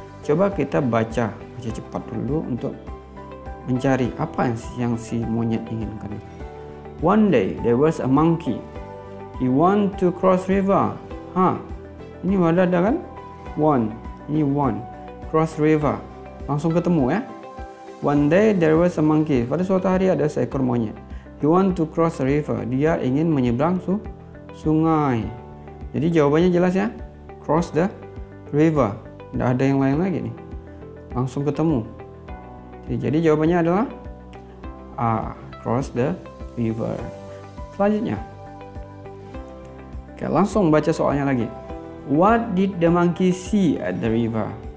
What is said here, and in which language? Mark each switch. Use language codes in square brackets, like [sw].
[id] Coba kita baca cepat dulu untuk mencari apa yang si monyet inginkan. [en] One day there was a monkey. He want to cross river. [id] Ini ada kan? [en] Ini one. Cross river. [id] Langsung ketemu ya. [en] One day there was a monkey. [id] Pada suatu hari ada seekor monyet. [en] He want to cross a river. [id] Dia ingin menyeberang sungai. Jadi jawabannya jelas ya. [en] Cross the river. [id] Tidak ada yang lain lagi nih. Langsung ketemu. Jadi jawabannya adalah A, [en] cross the river. [id] Selanjutnya, oke, langsung baca soalnya lagi. [en] What did the monkey see at the river?